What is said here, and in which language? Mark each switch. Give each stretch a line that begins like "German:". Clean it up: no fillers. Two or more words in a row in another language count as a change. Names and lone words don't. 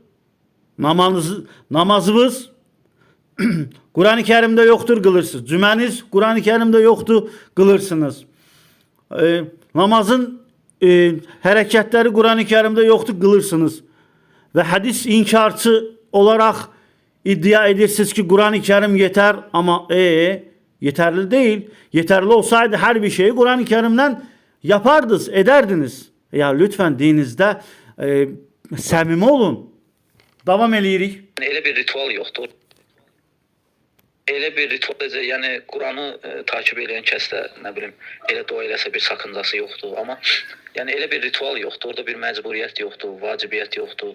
Azerbaijani: Namazınız Quran-ı Kərimdə yoxdur, qılırsınız. Cüməniz Quran-ı Kərimdə yoxdur, qılırsınız. Namazın hərəkətləri Quran-ı Kərimdə yoxdur, qılırsınız. Və hədis inkarçı olaraq iddia edirsiniz ki, Quran-ı Kərim yetər, amma
Turkish: yeterli değil. Yeterli olsaydı her bir şeyi Kur'an-ı Kerim'den yapardınız, ederdiniz.
Azerbaijani: Ya lütfen dininizdə səmimi olun. Davam eləyirik. Elə bir ritual yoxdur. Elə bir ritual, yəni Quranı takib edən kəs də nə bilim elə dua eləsə bir sakıncası yoxdur, amma yəni elə bir ritual yoxdur, orada bir məcburiyyət yoxdur, vacibiyyət yoxdur.